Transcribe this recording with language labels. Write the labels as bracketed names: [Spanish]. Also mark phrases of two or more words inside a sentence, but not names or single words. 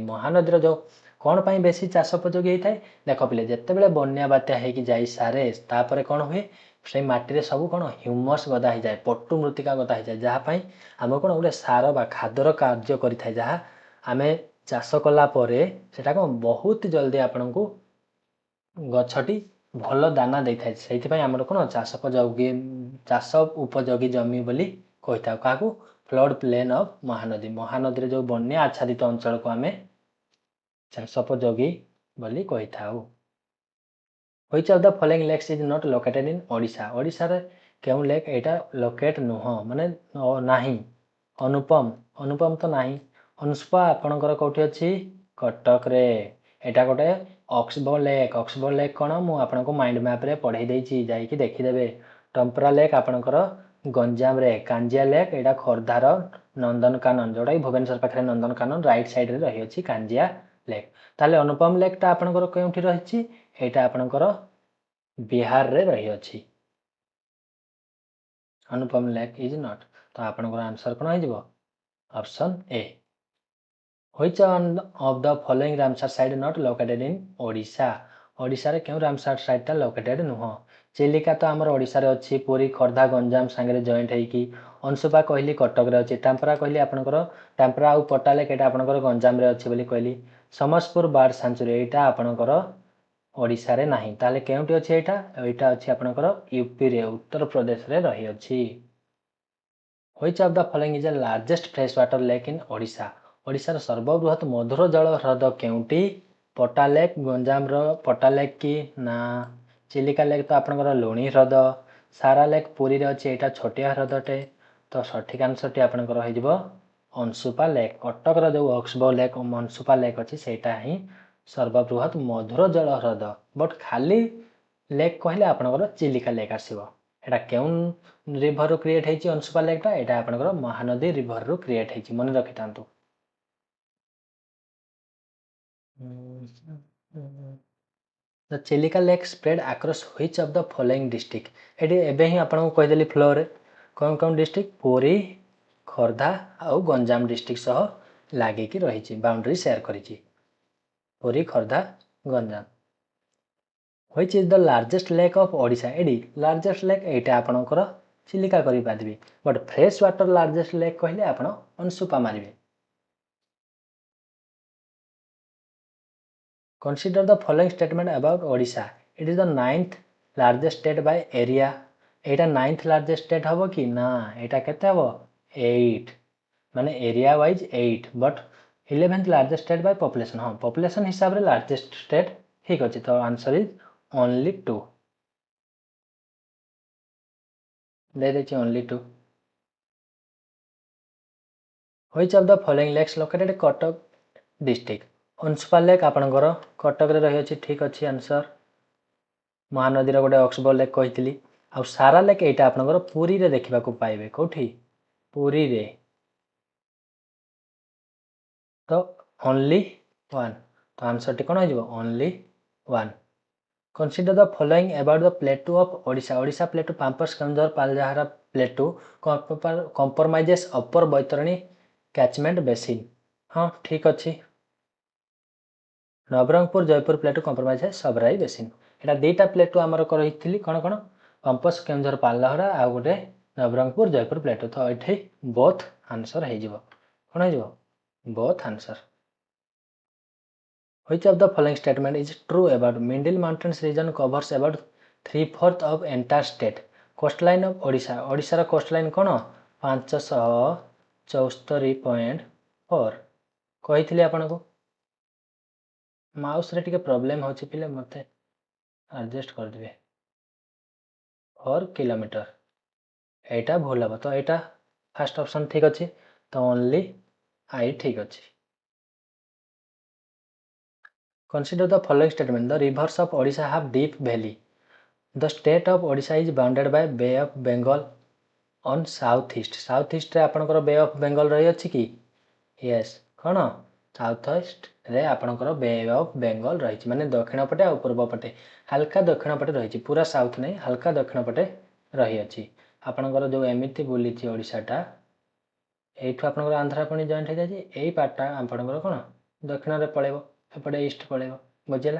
[Odia] ମହାନଦୀର ଯେଉଁ କ'ଣ ପାଇଁ ବେଶୀ ଚାଷ ଉପଯୋଗୀ ହେଇଥାଏ? ଦେଖ ପିଲେ, ଯେତେବେଳେ ବନ୍ୟା ବାତ୍ୟା ହେଇକି ଯାଇ ସାରେ ତାପରେ କ'ଣ ହୁଏ, ସେଇ ମାଟିରେ ସବୁ କ'ଣ ହ୍ୟୁମସ୍ ଗଦା ହେଇଯାଏ, ପଟୁ ମୃତ୍ତିକା ଗଦା ହେଇଯାଏ, ଯାହା ପାଇଁ ଆମକୁ କ'ଣ ଗୋଟେ ସାର ବା ଖାଦ୍ୟର କାର୍ଯ୍ୟ କରିଥାଏ, ଯାହା ଆମେ ଚାଷ କଲା ପରେ ସେଟା କ'ଣ ବହୁତ ଜଲ୍ଦି ଆପଣଙ୍କୁ ଗଛଟି ଭଲ ଦାନା ଦେଇଥାଏ। ସେଇଥିପାଇଁ ଆମର କ'ଣ ଚାଷ ଉପଯୋଗୀ ଜମି ବୋଲି କହିଥାଉ। କାହାକୁ? [English] flood plain of Mahanadi. [Odia] ମହାନଦୀରେ ଯେଉଁ ବନ୍ୟା ଆଚ୍ଛାଦିତ ଅଞ୍ଚଳକୁ ଆମେ ଚାଷ ଉପଯୋଗୀ ବୋଲି କହିଥାଉ। [English] Which of the following lakes is not located in ଓଡ଼ିଶା? [Odia] ଓଡ଼ିଶାରେ କେଉଁ ଲେକ୍ ଏଇଟା ଲୋକେଟ୍ ନୁହଁ, ମାନେ ନାହିଁ? ଅନୁପମ ତ ନାହିଁ। ଅଂଶୁପା ଆପଣଙ୍କର କେଉଁଠି ଅଛି? କଟକରେ। ଏଇଟା ଗୋଟେ [English] oxbow lake. oxbow lake [Odia] କ'ଣ? ମୁଁ ଆପଣଙ୍କୁ [English] mind map-re [Odia] ପଢ଼େଇ ଦେଇଛି, ଯାଇକି ଦେଖିଦେବେ। ଟମ୍ପରା ଲେକ୍ ଆପଣଙ୍କର ଗଞ୍ଜାମରେ। କାଞ୍ଜିଆ ଲେକ୍ ଏଇଟା ଖୋର୍ଦ୍ଧାର ନନ୍ଦନକାନନ, ଯେଉଁଟାକି ଭୁବନେଶ୍ୱର ପାଖରେ ନନ୍ଦନକାନନ [English] right side-re [Odia] ରହିଅଛି କାଞ୍ଜିଆ ଲେକ୍। ତାହେଲେ ଅନୁପମ ଲେକ୍ଟା ଆପଣଙ୍କର କେଉଁଠି ରହିଛି? ଏଇଟା ଆପଣଙ୍କର ବିହାରରେ ରହିଅଛି। [English] Anupam lake is not. [Odia] ତ ଆପଣଙ୍କର ଆନ୍ସର କ'ଣ ହେଇଯିବ? [English] option A. Which of the following Ramsar site not located in ଓଡ଼ିଶା? [Odia] ଓଡ଼ିଶାରେ କେଉଁ [English] Ramsar site-ta located [Odia] ନୁହଁ? ଚିଲିକା ତ ଆମର ଓଡ଼ିଶାରେ ଅଛି, ପୁରୀ ଖୋର୍ଦ୍ଧା ଗଞ୍ଜାମ ସାଙ୍ଗରେ ଜଏଣ୍ଟ ହେଇକି। ଅଂଶୁପା କହିଲି କଟକରେ ଅଛି। ଟାମ୍ପରା କହିଲି ଆପଣଙ୍କର, ଟାମ୍ପରା ଆଉ ପଟା ଲେକ୍ ଏଇଟା ଆପଣଙ୍କର ଗଞ୍ଜାମରେ ଅଛି ବୋଲି କହିଲି। ସମସ୍ତପୁର [English] bird sanctuary [Odia] ଏଇଟା ଆପଣଙ୍କର ଓଡ଼ିଶାରେ ନାହିଁ। ତାହେଲେ କେଉଁଠି ଅଛି ଏଇଟା? ଏଇଟା ଅଛି ଆପଣଙ୍କର ୟୁପିରେ, ଉତ୍ତରପ୍ରଦେଶରେ ରହିଅଛି। [English] Which of the following is the largest freshwater lake in ଓଡ଼ିଶା? [Odia] ଓଡ଼ିଶାର ସର୍ବବୃହତ ମଧୁର ଜଳ ହ୍ରଦ କେଉଁଠି? ପଟା ଲେକ୍, ଗଞ୍ଜାମର ପଟା ଲେକ୍ କି ନା ଚିଲିକା ଲେକ୍ ତ ଆପଣଙ୍କର ଲୁଣି ହ୍ରଦ, ସାରା ଲେକ୍ ପୁରୀରେ ଅଛି, ଏଇଟା ଛୋଟିଆ ହ୍ରଦଟେ। ତ ସଠିକ୍ ଆନ୍ସରଟି ଆପଣଙ୍କର ହେଇଯିବ ଅଂଶୁପା ଲେକ୍। କଟକର ଯେଉଁ [English] oxbow lake [Odia] ଅଂଶୁପା ଲେକ୍ ଅଛି, ସେଇଟା ହିଁ ସର୍ବବୃହତ ମଧୁର ଜଳ ହ୍ରଦ। ବଟ୍ ଖାଲି ଲେକ୍ କହିଲେ ଆପଣଙ୍କର ଚିଲିକା ଲେକ୍ ଆସିବ। ଏଇଟା କେଉଁ [English] river-ru create [Odia] ହେଇଛି ଅଂଶୁପା ଲେକ୍ଟା? ଏଇଟା ଆପଣଙ୍କର ମହାନଦୀ [English] river-ru create [Odia] ହେଇଛି, ମନେ ରଖିଥାନ୍ତୁ। [English] The ଚିଲିକା lake spread across which of the following district? [Odia] ଏଠି ଏବେ ହିଁ ଆପଣଙ୍କୁ କହିଦେଲି ଫ୍ଲୋରେ କ'ଣ କ'ଣ ଡିଷ୍ଟ୍ରିକ୍ଟ? ପୁରୀ ଖୋର୍ଦ୍ଧା ଆଉ ଗଞ୍ଜାମ ଡିଷ୍ଟ୍ରିକ୍ଟ ସହ ଲାଗିକି ରହିଛି, [English] boundary share [Odia] କରିଛି। [English] ପୁରୀ ଖୋର୍ଦ୍ଧା ଗଞ୍ଜାମ। Which is the largest lake of ଓଡ଼ିଶା? [Odia] ଏଠି [English] largest lake [Odia] ଏଇଟା ଆପଣଙ୍କର ଚିଲିକା କରିପାରିବେ, [English] but fresh water largest lake [Odia] କହିଲେ ଆପଣ ଅଂଶୁପା ମାରିବେ। [English] Consider the following statement about ଓଡ଼ିଶା. It is the 9th largest state by area. [Odia] ଏଇଟା [English] 9th largest state [Odia] ହେବ କି? ନା, ଏଇଟା କେତେ ହେବ? [English] 8, ମାନେ area wise 8, ବଟ୍ 11th largest state by population. [Odia] ହଁ, population ହିସାବରେ [English] largest state [Odia] ଠିକ୍ ଅଛି। ତ [English] answer is only 2, [Odia] ଦେଇଦେଇଛି [English] only 2. Which of the following lakes located Cuttack district? [Odia] ଅଂଶୁପା ଲେକ୍ ଆପଣଙ୍କର କଟକରେ ରହିଅଛି, ଠିକ୍ ଅଛି ଆନ୍ସର। ମହାନଦୀର ଗୋଟେ [English] oxbow lake [Odia] କହିଥିଲି। ଆଉ ସାରା ଲେକ୍ ଏଇଟା ଆପଣଙ୍କର ପୁରୀରେ ଦେଖିବାକୁ ପାଇବେ। କେଉଁଠି? ପୁରୀରେ। ତ [English] only 1, [Odia] ତ ଆନ୍ସରଟି କ'ଣ ହେଇଯିବ? [English] only 1. Consider the following about the plateau of ଓଡ଼ିଶା. Odisha plateau pampas Keonjhar Paljahar plateau comprises upper Baitarani catchment basin. [Odia] ହଁ, ଠିକ୍ ଅଛି। [English] Nabarangpur Jaypur plateau comprise Sabarai basin. [Odia] ଏଇଟା ଦୁଇଟା ପ୍ଲେଟୁ ଆମର କହିଥିଲି, କ'ଣ କ'ଣ? କମ୍ପସ୍ କେନ୍ଦୁଝର ପାଲଲହରା ଆଉ ଗୋଟେ ନବରଙ୍ଗପୁର ଜୟପୁର ପ୍ଲେଟୁ। ତ ଏଠି [English] both answer [Odia] ହେଇଯିବ। କ'ଣ ହେଇଯିବ? [English] both answer. Which of the following statement is true about Middle Mountains region covers about 3/4 of entire state? Coastline of Odisha. [Odia] ଓଡ଼ିଶାର କୋଷ୍ଟଲାଇନ୍ କ'ଣ? 574.4 କହିଥିଲି ଆପଣଙ୍କୁ। ମାଉସ୍ରେ ଟିକେ ପ୍ରୋବ୍ଲେମ୍ ହେଉଛି ପିଲେ, ମୋତେ ଆଡ଼ଜଷ୍ଟ କରିଦେବେ। 4 କିଲୋମିଟର, ଏଇଟା ଭୁଲ ହେବ। ତ ଏଇଟା [English] first option [Odia] ଠିକ୍ ଅଛି, ତ [English] only I [Odia] ଠିକ୍ ଅଛି। [English] Consider the following statement. The rivers of Odisha have deep valley. The state of Odisha is bounded by Bay of Bengal on south east-re ଆପଣଙ୍କର ବେ ଅଫ୍ ବେଙ୍ଗଲ [Odia] ରହିଅଛି କି? ୟେସ୍, କ'ଣ [English] south east-re [Odia] ଆପଣଙ୍କର ବେ ଅଫ୍ ବେଙ୍ଗଲ ରହିଛି, ମାନେ ଦକ୍ଷିଣ ପଟେ ଆଉ ପୂର୍ବ ପଟେ, ହାଲକା ଦକ୍ଷିଣ ପଟେ ରହିଛି, ପୁରା ସାଉଥ୍ ନାହିଁ, ହାଲକା ଦକ୍ଷିଣ ପଟେ ରହିଅଛି। ଆପଣଙ୍କର ଯେଉଁ ଏମିତି ବୁଲିଛି ଓଡ଼ିଶାଟା, ଏଇଠୁ ଆପଣଙ୍କର ଆନ୍ଧ୍ରା ପୁଣି ଜଏଣ୍ଟ ହେଇଯାଇଛି, ଏଇ ପାର୍ଟଟା ଆପଣଙ୍କର କ'ଣ ଦକ୍ଷିଣରେ ପଳେଇବ, ଏପଟେ ଇଷ୍ଟ ପଳେଇବ, ବୁଝିଲା।